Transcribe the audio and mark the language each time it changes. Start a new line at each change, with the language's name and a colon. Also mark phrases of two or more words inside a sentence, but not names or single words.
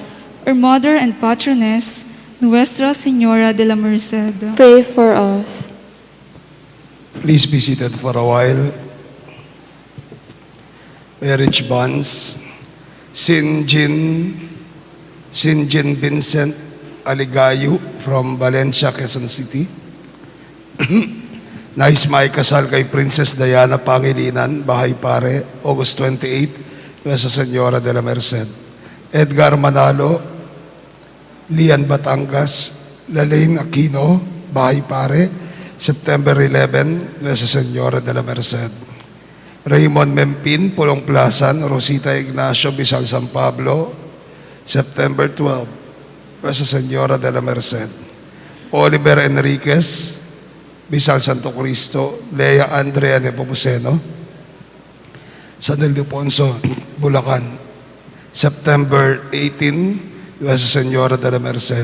English: our Mother and Patroness, Nuestra Señora de la Merced. Pray for us. Please be seated for a while. Marriage bonds. Sinjin Vincent Aligayu from Valencia, Quezon City.
Filipino: Nais maikasal kay Princess Diana Pangilinan, Bahay Pare, August 28,
English: Nuestra Señora de la Merced. Edgar Manalo, Lian Batangas, Lalaine Aquino, Bahay Pare, September 11, Nuestra Señora de la Merced. Raymond Mempin, Pulong Plasan, Rosita Ignacio, Bisal San Pablo, September 12, Nuestra Señora de la Merced. Oliver Enriquez, Bisal Santo Cristo, Lea Andrea Nepomuceno, San Ildefonso, Bulacan, September 18, Nuestra Señora de la Merced.